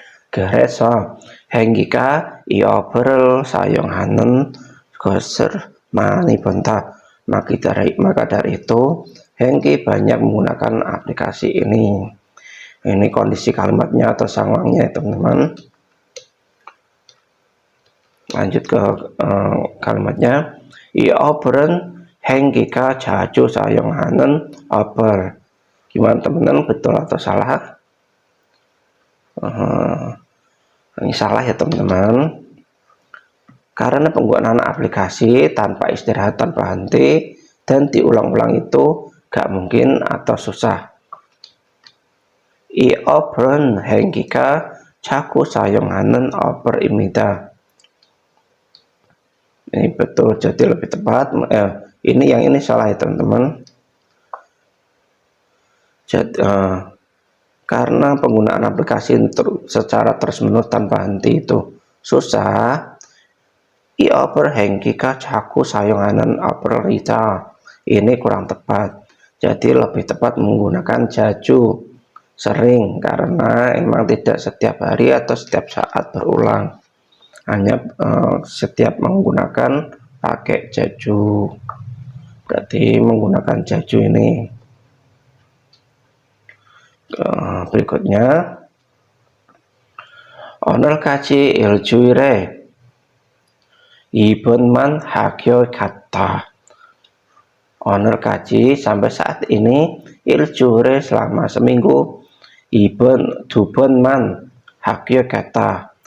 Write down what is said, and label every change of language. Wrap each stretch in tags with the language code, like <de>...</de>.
<ko>그래서 행기가 이 어플을 사용하는 것을 많이 본다.</ko> <id>Maka dari itu Hengki banyak menggunakan aplikasi ini. Ini kondisi kalimatnya atau sangwangnya teman-teman. Lanjut ke kalimatnya.</id> <ko>이 어플은 행기가 자주 사용하는 어플.</ko> <id>Gimana teman-teman, betul atau salah? Ini salah ya teman-teman. Karena penggunaan aplikasi tanpa istirahat, tanpa henti, dan diulang-ulang itu gak mungkin atau susah.</id> <ko>이 어플은 행기가 자꾸 사용하는 어플입니다.</ko> <id>Ini betul, jadi lebih tepat. Ini yang ini salah ya teman-teman. Karena penggunaan aplikasi secara terus-menerus tanpa henti itu susah.</id> <ko>이 어플 행기가 자꾸 사용하는 어플이다.</ko> <id>Ini kurang tepat. Jadi lebih tepat menggunakan jaju, sering, karena emang tidak setiap hari atau setiap saat berulang. Hanya setiap menggunakan pakai jaju. Berarti menggunakan jaju ini. Berikutnya,</id> <ko>오늘까지 일주일에 2번만 학교 갔다. 오늘까지</ko> <id>sampai saat ini,</id> <ko>일주일에</ko> <id>selama seminggu,</id> <ko>2번만 학교 갔다.</ko>